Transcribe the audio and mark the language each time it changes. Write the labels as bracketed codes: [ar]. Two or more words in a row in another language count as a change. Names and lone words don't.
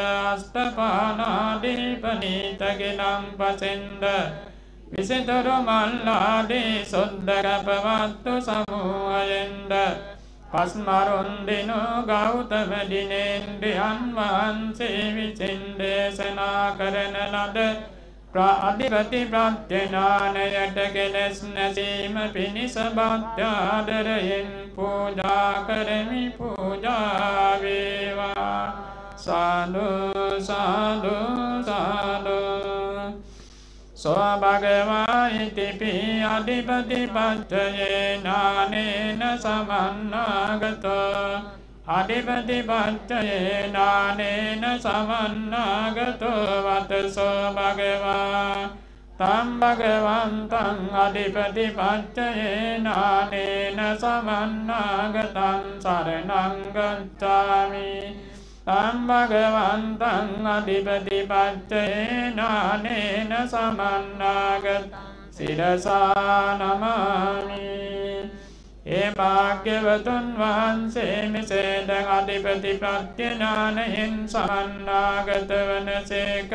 [si] අෂ්ටපානාදී පනීතගෙනම් පසෙන්ද විසිතුරු මල්ලාදී සුද්දර පවත්තු සමූහයෙන්ද පස්මරුන්දිනු ගෞතම දිනේන්ද්‍රයන් වහන්සේ විසින් දේශනා කරන ලද අධිපති ප්‍රඥානයට කෙලෙස් නැසීම පිණිස භක්ත්‍යාදරයෙන් පූජා කරමි. පූජා වේවා. සාදු සාදු සාදු. [pi] සෝ භගවා ඉතිපි අධිපති පච්චයේනානේන සමන්නාගතෝ අධිපති පච්චයේනානේන සමන්නාගතෝ වතසෝ භගවා තම් භගවන්තං අධිපති පච්චයේනානේන සමන්නාගතං සරණං ගච්ඡාමි. තම් භගවන්තං අධිපති පච්චයේනානේන සමන්නාගතං සිරසා නමාමි. [si] ඒ භාග්‍යවතුන් වහන්සේ මෙසේද අධිපති ප්‍රඥානයෙන් සමන්නාගත වනසේක.